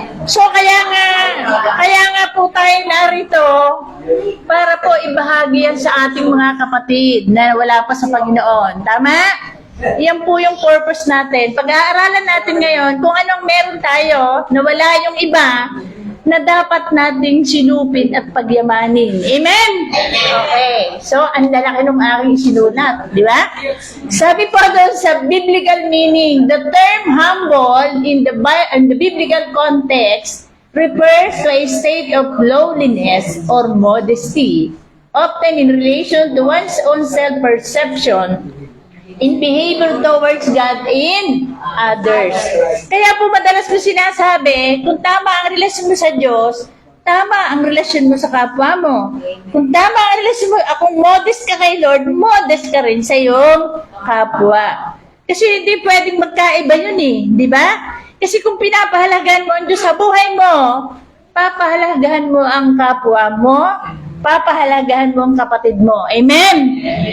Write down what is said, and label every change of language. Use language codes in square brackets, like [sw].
[tl] So, kaya nga po tayo narito para po ibahagi yan sa ating mga kapatid na wala pa sa Panginoon. Tama? Yan po yung purpose natin. Pag-aaralan natin ngayon kung anong meron tayo na wala yung iba, na dapat nating sinupin at pagyamanin. Amen? Okay. So, ang lalaki ng aking sinulat. Di ba? Sabi po doon sa [en] biblical meaning, the term humble in the biblical context refers to a state of lowliness or modesty, often in relation to one's own self-perception in behavior towards God in others. [tl] Kaya po madalas ko sinasabi, kung tama ang relasyon mo sa Diyos, tama ang relasyon mo sa kapwa mo. Kung tama ang relasyon mo, kung modest ka kay Lord, modest ka rin sa iyong kapwa. Kasi hindi pwedeng magkaiba yun eh, di ba? Kasi kung pinapahalagahan mo ang Diyos sa buhay mo, papahalagahan mo ang kapwa mo, papahalagahan mo ang kapatid mo. Amen?